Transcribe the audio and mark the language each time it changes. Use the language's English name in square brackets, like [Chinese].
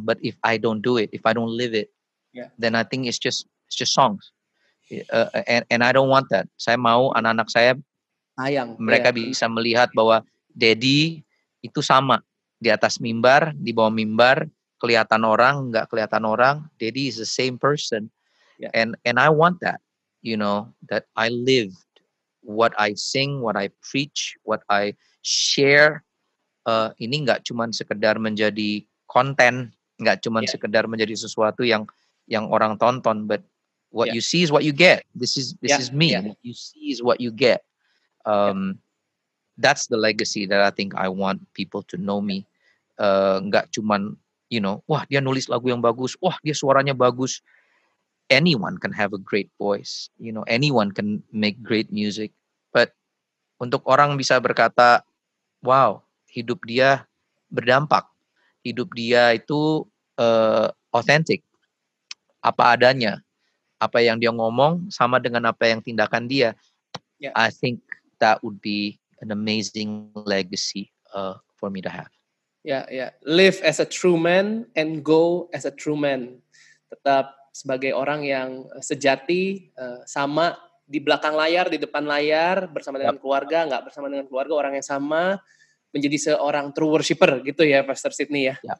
[English] But if I don't do it, if I don't live it, then I think it's just songs. And I don't want that. [Indonesian] Saya mau anak-anak saya, mereka bisa melihat bahwa Daddy itu sama di atas mimbar, di bawah mimbar, kelihatan orang, nggak kelihatan orang. [English] Daddy is the same person. And I want that, that I lived what I sing, what I preach, what I share, [Indonesian] ini nggak cuman sekedar menjadi konten, nggak cuman sekedar menjadi sesuatu yang orang tonton, [English] but what you see is what you get. This is me. What you see is what you get. That's the legacy that I think I want people to know me. [Indonesian] Nggak cuman, wah dia nulis lagu yang bagus, wah dia suaranya bagus. [English] Anyone can have a great voice. Anyone can make great music. [Indonesian] But untuk orang bisa berkata, wow, hidup dia berdampak. Hidup dia itu authentic. Apa adanya. Apa yang dia ngomong sama dengan apa yang tindakan dia. [English] I think that would be an amazing legacy for me to have. Live as a true man and go as a true man. [Indonesian] Tetap sebagai orang yang sejati, sama di belakang layar, di depan layar, bersama dengan keluarga, nggak bersama dengan keluarga, orang yang sama, menjadi seorang true worshipper gitu ya, Pastor Sydney ya.